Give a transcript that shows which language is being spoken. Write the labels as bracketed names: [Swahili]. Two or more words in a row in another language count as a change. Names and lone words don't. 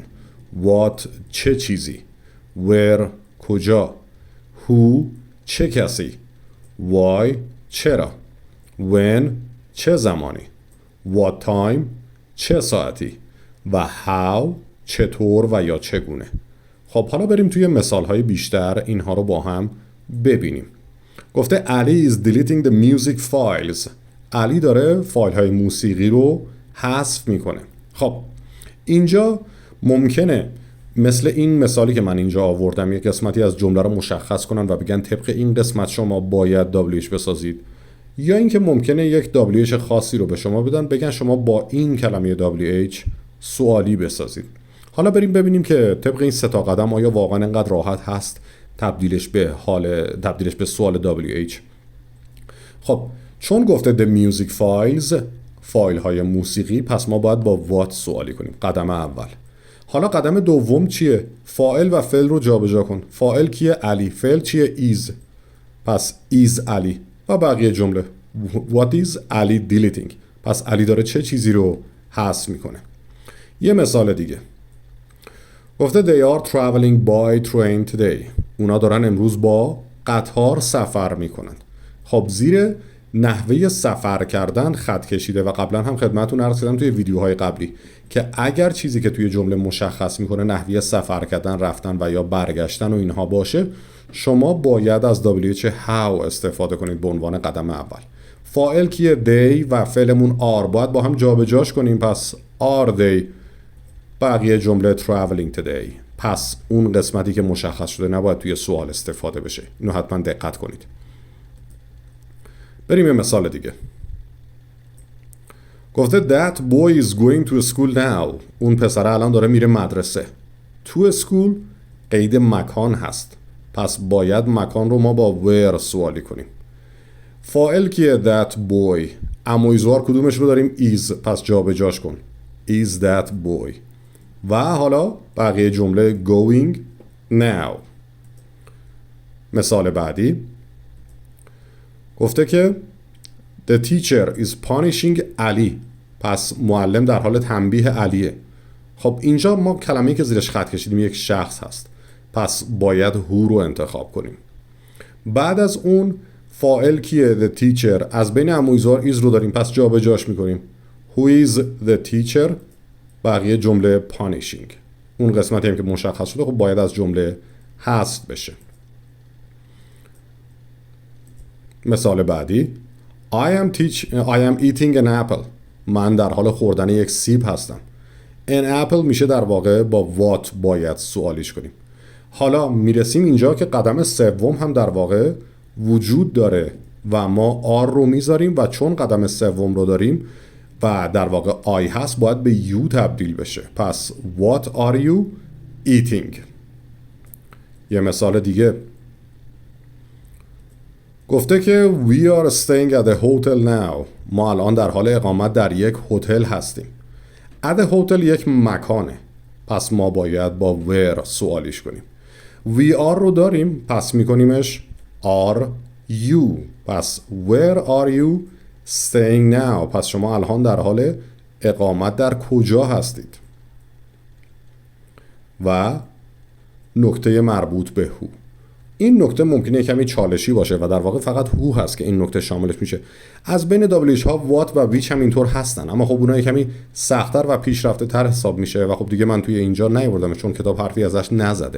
[Persian] What چه چیزی، Where کجا، Who چه کسی، Why چرا، When چه زمانی، [English] What time [Persian] چه ساعتی و How چطور و یا چگونه. خب حالا بریم توی مثال های بیشتر اینها رو با هم ببینیم. [English] گفته Ali is deleting the music files. [Persian] علی داره فایل های موسیقی رو حذف میکنه. خب اینجا ممکنه مثل این مثالی که من اینجا آوردم یک قسمتی از جمله رو مشخص کنن و بگن طبق این قسمت شما باید WH بسازید، یا اینکه ممکنه یک WH خاصی رو به شما بدن بگن شما با این کلمه WH سوالی بسازید. حالا بریم ببینیم که طبق این 3 قدم آیا واقعا انقدر راحت هست تبدیلش به سوال WH. خب چون گفته [English] the music files، [Persian] فایل های موسیقی، پس ما باید با what سوالی کنیم. قدم اول. حالا قدم دوم چیه؟ فاعل و فعل رو جابجا کن. فاعل کیه؟ علی. فعل چیه؟ is. پس is علی و بقیه جمله [English] what is علی deleting. [Persian] پس علی داره چه چیزی رو حذف میکنه. [English] یه مثال دیگه. گفته they are traveling by train today. [Persian] اونا دارن امروز با قطار سفر میکنن. خب زیر نحوه سفر کردن خط کشیده و قبلا هم خدمتتون عرض کردم توی ویدیوهای قبلی که اگر چیزی که توی جمله مشخص میکنه نحوه سفر کردن، رفتن و یا برگشتن و اینها باشه، شما باید از WH how استفاده کنید به عنوان قدم اول. فاعل کیه؟ they و فعلمون are، باید با هم جابجاش کنیم. [English] پس are they. [Persian] بقیه جمله [English] traveling today. [Persian] پس اون قسمتی که مشخص شده نباید توی سوال استفاده بشه. اینو حتما دقت کنید. بریم یه مثال دیگه. [English] گفته that boy is going to school now. [Persian] اون پسره الان داره میره مدرسه. [English] to school [Persian] قید مکان هست، پس باید مکان رو ما با where سوالی کنیم. فاعل کیه؟ [English] that boy. [Persian] اما ایزوار کدومش رو داریم؟ is. پس جابجاش کن. [English] is that boy. [Persian] و حالا بقیه جمله [English] going now. [Persian] مثال بعدی گفته که [English] the teacher is punishing [Persian] علی. پس معلم در حال تنبیه علیه. خب اینجا ما کلمه‌ای که زیرش خط کشیدیم یک شخص هست، پس باید who رو انتخاب کنیم. بعد از اون فاعل کیه؟ [English] the teacher. [Persian] از بین امویزار is رو داریم، پس جابجاش میکنیم. [English] who is the teacher. [Persian] بقیه جمله punishing. اون قسمتی هم که مشخص شده خب باید از جمله حذف بشه. [English] مثال بعدی I am eating an apple. [Persian] من در حال خوردن یک سیب هستم. [English] an apple [Persian] میشه در واقع با what باید سوالیش کنیم. حالا میرسیم اینجا که قدم سوم هم در واقع وجود داره و ما آر رو میذاریم و چون قدم سوم رو داریم و در واقع آی هست باید به یو تبدیل بشه. [English] پس what are you eating. یه مثال دیگه گفته که we are staying at a hotel now. [Persian] ما الان در حال اقامت در یک هتل هستیم. [English] at a hotel [Persian] یک مکانه. پس ما باید با where سوالیش کنیم. [English] we are [Persian] رو داریم، پس میکنیمش [English] are you. پس where are you staying now. [Persian] پس شما الان در حال اقامت در کجا هستید؟ و نکته مربوط به who. این نکته ممکنه کمی چالشی باشه و در واقع فقط who هست که این نکته شاملش میشه. از بین WH ها what و which هم اینطور هستن، اما خب اونها کمی سخت‌تر و پیشرفته تر حساب میشه و خب دیگه من توی اینجا نیاوردم چون کتاب حرفی ازش نزده.